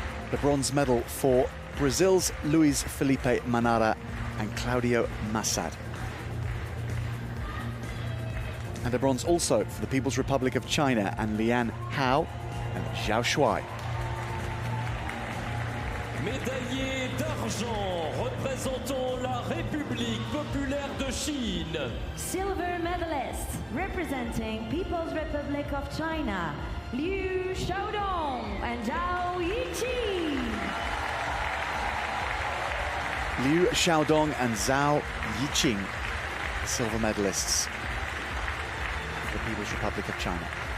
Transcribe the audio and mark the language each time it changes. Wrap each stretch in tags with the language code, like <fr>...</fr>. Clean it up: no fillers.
<en>The bronze medal for Brazil's Luis Felipe Manara and Claudio Massad. And a bronze also for the People's Republic of China and Lian Hao and Zhao Shuai.</en> <fr>Médaillé d'argent représentant la République populaire de Chine.</fr> <en>Silver medalists representing People's Republic of China, Liu Xiaodong and Zhao Yiqing. Liu Xiaodong and Zhao Yiqing, the silver medalists for the People's Republic of China.</en>